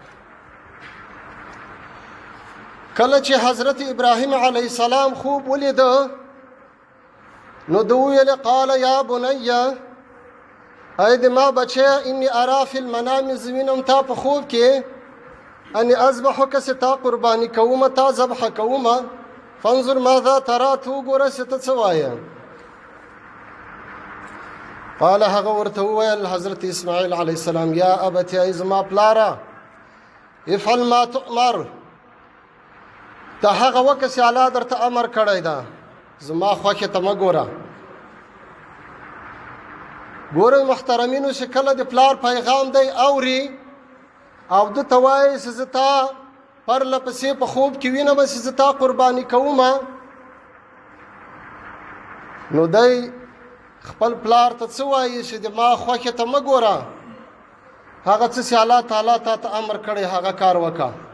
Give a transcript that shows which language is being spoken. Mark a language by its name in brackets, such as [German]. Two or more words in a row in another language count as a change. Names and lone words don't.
[Pashto] کله چې حضرت ابراهیم [Arabic] علیه السلام [Pashto] خوب ولیده نو ده وویل [Arabic] قال یا بنی [Pashto] ای د ما بچه [Arabic] انی ارا فی المنام [Pashto] زه وینم تا په خوب کې [Arabic] انی اذبحک [Pashto] چې تا قرباني کومه تا ذبحه کومه [Arabic] فانظر ماذا ترى [Pashto] تو ګوره چې ته څه وایې. قال هغه ورته وویل حضرت اسماعیل [Arabic] علیه السلام یا ابت [Pashto] ای زما پلاره [Arabic] افعل ما تؤمر [Pashto] ته هغه وکړه چې الله درته امر کړی ده زما خوښې ته مه ګوره. ګورئ محترمینو چې کله د پلار پیغام دی اوري او ده ته وایي چې زه تا پرله پسې په خوب کې وینم چې زه تا قرباني کومه نو دی خپل پلار ته څه وایي چې د ما خوښې ته مه ګوره هغه څه چې الله تعالی تا ته امر کړی هغه کار وکړه.